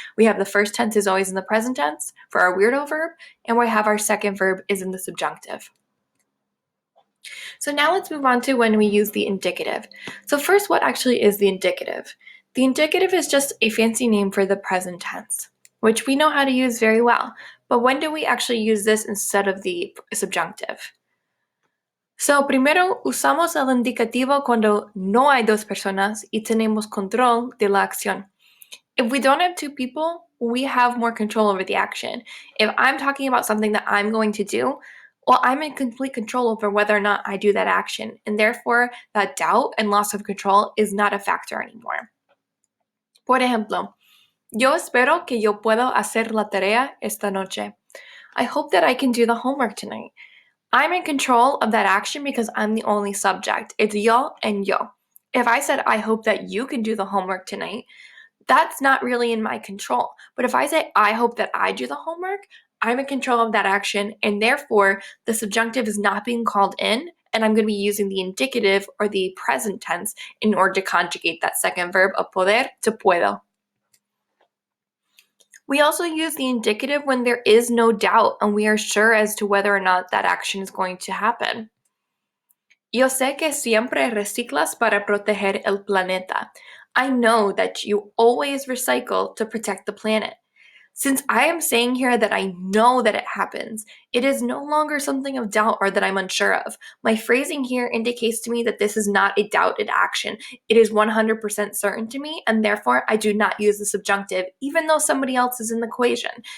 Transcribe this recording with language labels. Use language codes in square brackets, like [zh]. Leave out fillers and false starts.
[en] We have the first tense is always in the present tense for our weirdo verb, and we have our second verb is in the subjunctive. So now let's move on to when we use the indicative. So first, what actually is the indicative? The indicative is just a fancy name for the present tense, which we know how to use very well. But when do we actually use this instead of the subjunctive? [es] So primero usamos el indicativo cuando no hay dos personas y tenemos control de la acción. [en] If we don't have two people, we have more control over the action. If I'm talking about something that I'm going to do, well, I'm in complete control over whether or not I do that action, and therefore that doubt and loss of control is not a factor anymore. [es] Por ejemplo, yo espero que yo pueda hacer la tarea esta noche. [en] I hope that I can do the homework tonight. I'm in control of that action because I'm the only subject. It's yo and yo. If I said, I hope that you can do the homework tonight, that's not really in my control. But if I say, I hope that I do the homework, I'm in control of that action, and therefore the subjunctive is not being called in, and I'm going to be using the indicative or the present tense in order to conjugate that second verb of poder to puedo. We also use the indicative when there is no doubt and we are sure as to whether or not that action is going to happen. [es] Yo sé que siempre reciclas para proteger el planeta. [en] I know that you always recycle to protect the planet. Since I am saying here that I know that it happens, it is no longer something of doubt or that I'm unsure of. My phrasing here indicates to me that this is not a doubted action. It is 100% certain to me, and therefore I do not use the subjunctive, even though somebody else is in the equation.